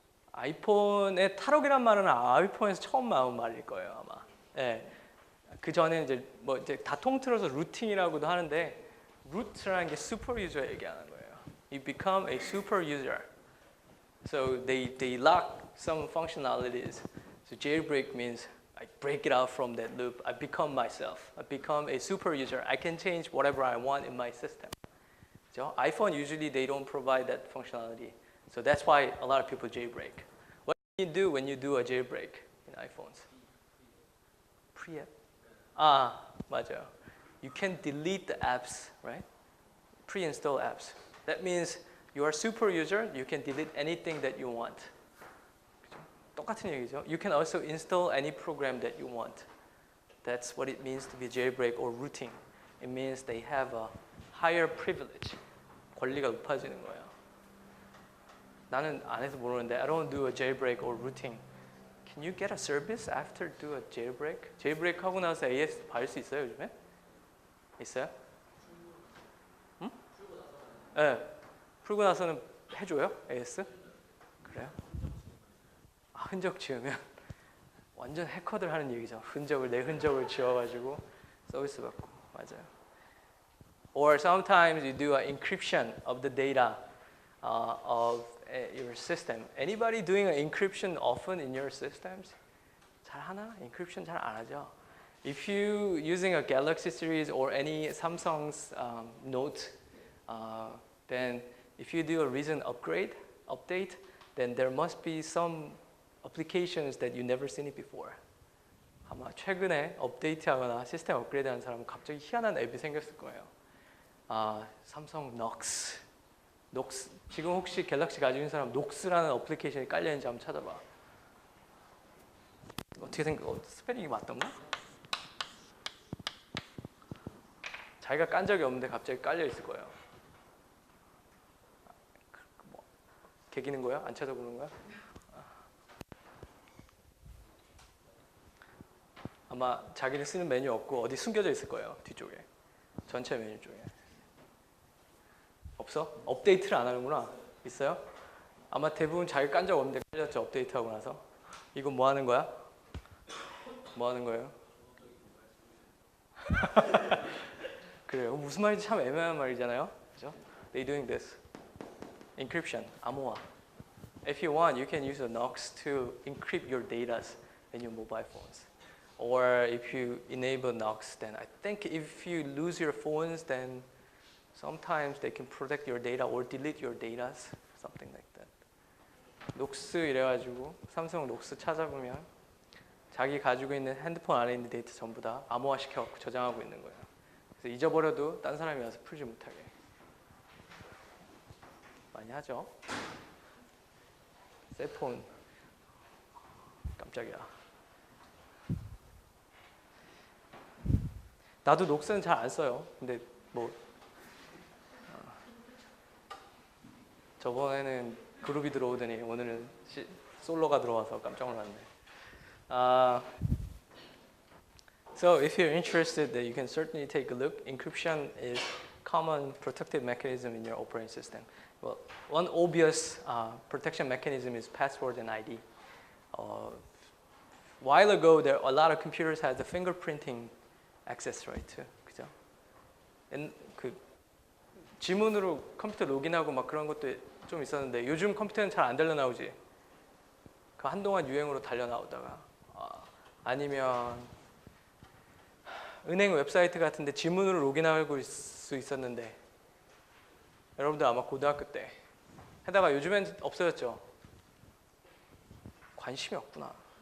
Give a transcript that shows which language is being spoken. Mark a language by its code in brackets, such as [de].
[ko] 아이폰의 탈옥이란 말은 아이폰에서 처음 나온 말일 거예요 아마. 예. 그 전에 이제 뭐 이제 다 통틀어서 루팅이라고도 하는데 루트라는 게 슈퍼 유저 얘기하는 거예요. [en] You become a super user. So they lock some functionalities. So jailbreak means I break it out from that loop. I become myself. I become a super user. I can change whatever I want in my system. So iPhone usually they don't provide that functionality. So that's why a lot of people jailbreak. What do you do when you do a jailbreak in iPhones? Pre-app. [ko] 맞아요. [en] You can delete the apps, right? Pre-install apps. That means you are a super user. You can delete anything that you want. [ko] 똑같은 얘기죠. [en] You can also install any program that you want. That's what it means to be jailbreak or rooting. It means they have a higher privilege. [ko] 권리가 높아지는 거예요. 나는 안 해서 모르는데 [en] I don't do a jailbreak or rooting. Can you get a service after do a jailbreak? [ko] jailbreak 하고 나서 AS 받을 수 있어요 요즘에? 있어요? 응? 네. 풀고 나서는 해줘요? AS? 그래요? 흔적 지우면 완전 해커들 하는 얘기죠. 내 흔적을 지워가지고 서비스 받고. 맞아요. [en] Or sometimes you do an encryption of the data of your system. Anybody doing an encryption often in your systems? [ko] 잘 하나? encryption 잘 안 하죠. [en] If you using a Galaxy series or any Samsung's Note, then if you do a recent update, then there must be some applications that you never seen it before. [ko] 아마 최근에 업데이트하거나 시스템 업그레이드하는 사람은 갑자기 희한한 앱이 생겼을 거예요. 삼성 녹스. 지금 혹시 갤럭시 가지고 있는 사람 녹스라는 어플리케이션이 깔려 있는지 한번 찾아봐. 어떻게 스페링이 맞던가? 자기가 깐 적이 없는데 갑자기 깔려 있을 거예요. 뭐, 개기는 거야? 안 찾아보는 거야? 아마 자기는 쓰는 메뉴 없고 어디 숨겨져 있을 거예요. 뒤쪽에. 전체 메뉴 쪽에. 없어? 업데이트를 안 하는구나. 있어요? 아마 대부분 자기 깐 적 없는데 깔렸죠. 업데이트하고 나서. 이건 뭐 하는 거야? 뭐 하는 거예요? 그래요. 무슨 말인지 참 애매한 말이잖아요. 그죠? [en] They doing this. Encryption. 암호화. If you want, you can use a Nox to encrypt your data in your mobile phones. or if you enable Knox, then I think if you lose your phones, then sometimes they can protect your data or delete your data, something like that. [ko] 녹스 이래가지고 삼성 녹스 찾아보면 자기 가지고 있는 핸드폰 안에 있는 데이터 전부 다 암호화 시켜갖고 저장하고 있는 거예요. 그래서 잊어버려도 딴 사람이 와서 풀지 못하게 많이 하죠. 셀폰 깜짝이야. 나도 녹스는 잘 안 써요. 근데 뭐 저번에는 그룹이 들어오더니 오늘은 솔로가 들어와서 깜짝 놀랐네. [en] So if you're interested, you can certainly take a look. Encryption is common protective mechanism in your operating system. Well, one obvious protection mechanism is password and ID. A while ago, a lot of computers had the fingerprinting access right too. [ko] 그죠? 그 지문으로 컴퓨터 로그인하고 막 그런 것도 좀 있었는데 요즘 컴퓨터는 잘 안 달려 나오지. 그 한동안 유행으로 달려 나오다가 아니면 은행 웹사이트 같은데 지문으로 로그인하고 수 있었는데 여러분들 아마 고등학교 때 하다가 요즘엔 없어졌죠. 관심이 없구나.